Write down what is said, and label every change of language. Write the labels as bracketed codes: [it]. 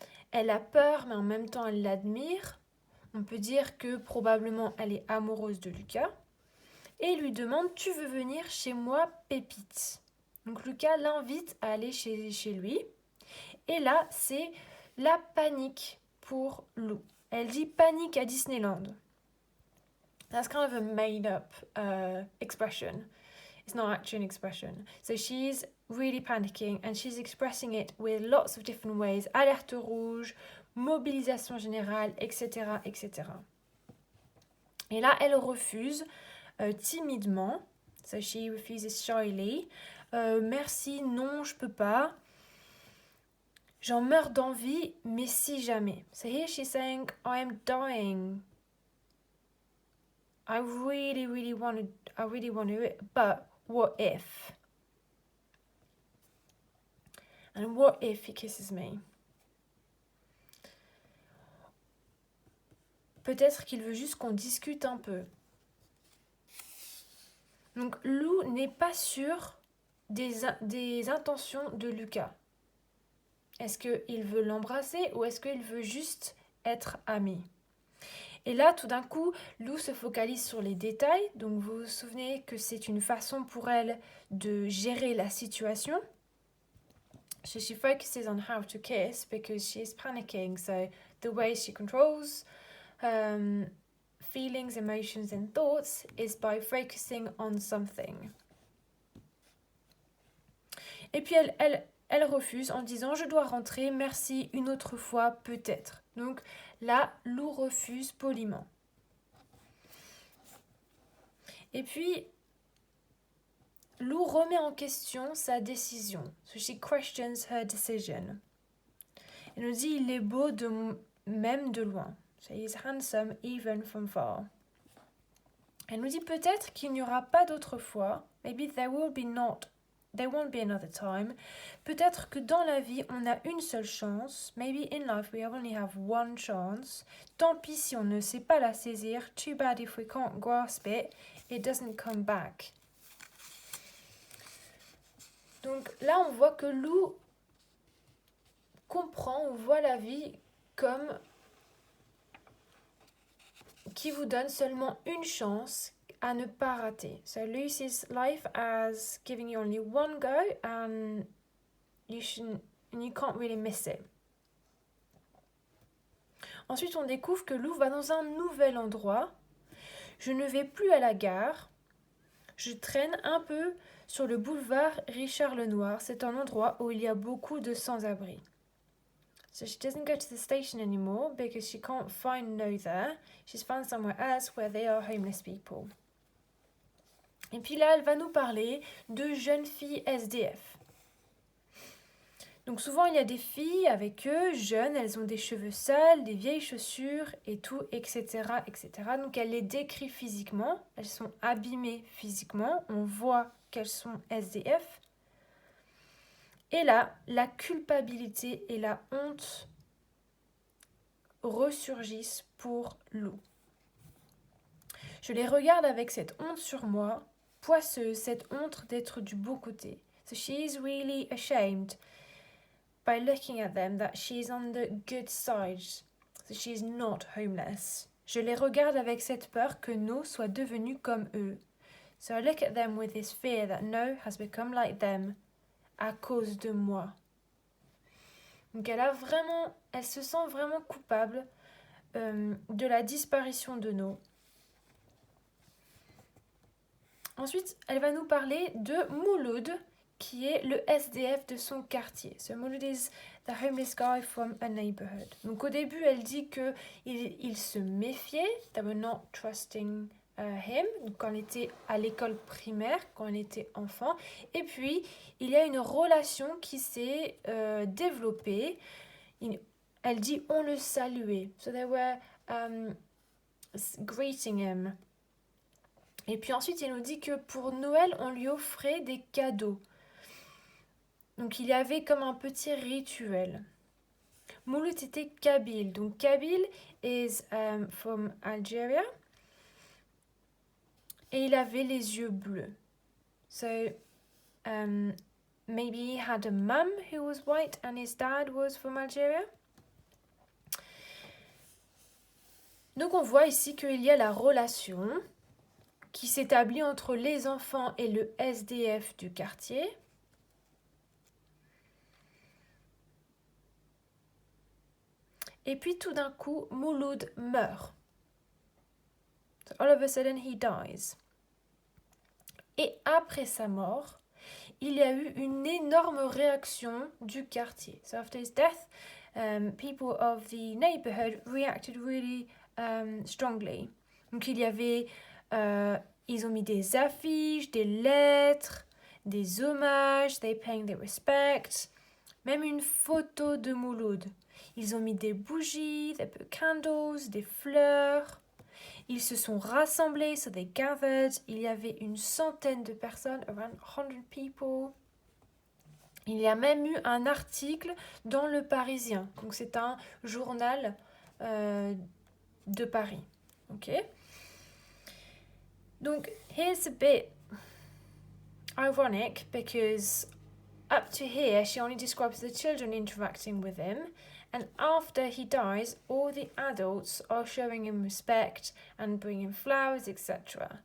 [fr] Elle a peur, mais en même temps elle l'admire. On peut dire que probablement elle est amoureuse de Lucas. Et lui demande « Tu veux venir chez moi, Pépite ?» Donc Lucas l'invite à aller chez lui. Et là, c'est la panique pour Lou. Elle dit panique à Disneyland. [en] That's kind of a made-up expression. It's not actually an expression. So she's really panicking and she's expressing it with lots of different ways. [fr] Alerte rouge, mobilisation générale, etc., etc. Et là, elle refuse timidement. [en] So she refuses shyly. [fr] Merci, non, je peux pas. J'en meurs d'envie, mais si jamais. [en] So here she's saying, I am dying. I really want to do it, but what if? And what if he kisses me? [fr] Peut-être qu'il veut juste qu'on discute un peu. Donc Lou n'est pas sûre des intentions de Lucas. Est-ce qu'il veut l'embrasser ou est-ce qu'il veut juste être ami? Et là, tout d'un coup, Lou se focalise sur les détails. Donc vous vous souvenez que c'est une façon pour elle de gérer la situation. [en] So she focuses on how to kiss because she's panicking. So the way she controls feelings, emotions and thoughts is by focusing on something. [fr] Et puis elle refuse en disant « Je dois rentrer, merci, une autre fois peut-être ». Donc là, Lou refuse poliment. Et puis, Lou remet en question sa décision. [en] So she questions her decision. [fr] Elle nous dit « Il est beau même de loin ». [en] So he's handsome even from far. [fr] Elle nous dit peut-être qu'il n'y aura pas d'autre fois. [en] Maybe there won't be another time. [fr] Peut-être que dans la vie, on a une seule chance. [en] Maybe in life we only have one chance. [fr] Tant pis si on ne sait pas la saisir. [en] Too bad if we can't grasp it. It doesn't come back. [fr] Donc là, on voit que Lou comprend ou voit la vie comme qui vous donne seulement une chance à ne pas rater. [en] So Lou sees life as giving you only one go and you can't really miss it. [fr] Ensuite, on découvre que Lou va dans un nouvel endroit. Je ne vais plus à la gare. Je traîne un peu sur le boulevard Richard Lenoir. C'est un endroit où il y a beaucoup de sans-abri. [en] So she doesn't go to the station anymore because she can't find Lou there. She's found somewhere else where they are homeless people. [fr] Et puis là, elle va nous parler de jeunes filles SDF. Donc souvent, il y a des filles avec eux, jeunes, elles ont des cheveux sales, des vieilles chaussures et tout, etc., etc. Donc elle les décrit physiquement, elles sont abîmées physiquement, on voit qu'elles sont SDF. Et là, la culpabilité et la honte ressurgissent pour Lou. Je les regarde avec cette honte sur moi, poisseuse, cette honte d'être du beau côté. [en] So she's really ashamed by looking at them that she's on the good side. So she's not homeless. [fr] Je les regarde avec cette peur que No soit devenu comme eux. [en] So I look at them with this fear that No has become like them [fr] à cause de moi. Donc elle se sent vraiment coupable de la disparition de No. Ensuite, elle va nous parler de Mouloud, qui est le SDF de son quartier. [en] So Mouloud is the homeless guy from a neighborhood. [fr] Donc au début, elle dit que il se méfiait, [en] they were not trusting him, [fr] donc quand elle était à l'école primaire, quand elle était enfant. Et puis, il y a une relation qui s'est développée. Elle dit on le saluait. [en] So they were greeting him. [fr] Et puis ensuite, il nous dit que pour Noël, on lui offrait des cadeaux. Donc il y avait comme un petit rituel. Mouloud était kabyle. Donc [en] kabyle is from Algeria. [fr] Et il avait les yeux bleus. [en] So maybe he had a mum who was white and his dad was from Algeria. [fr] Donc on voit ici qu'il y a la relation qui s'établit entre les enfants et le SDF du quartier. Et puis tout d'un coup, Mouloud meurt. [en] So all of a sudden he dies. [fr] Et après sa mort, il y a eu une énorme réaction du quartier. [en] So after his death, people of the neighborhood reacted really strongly. [fr] Donc il y avait ils ont mis des affiches, des lettres, des hommages, [en] they paying their respect, [fr] même une photo de Mouloud. Ils ont mis des bougies, [en] they put candles, [fr] des fleurs. Ils se sont rassemblés, [en] so they gathered. [fr] Il y avait une centaine de personnes, [en] around 100 people. [fr] Il y a même eu un article dans Le Parisien. Donc c'est un journal de Paris. Ok. Donc, [en] here's a bit ironic because up to here she only describes the children interacting with him, and after he dies, all the adults are showing him respect and bringing flowers, etc.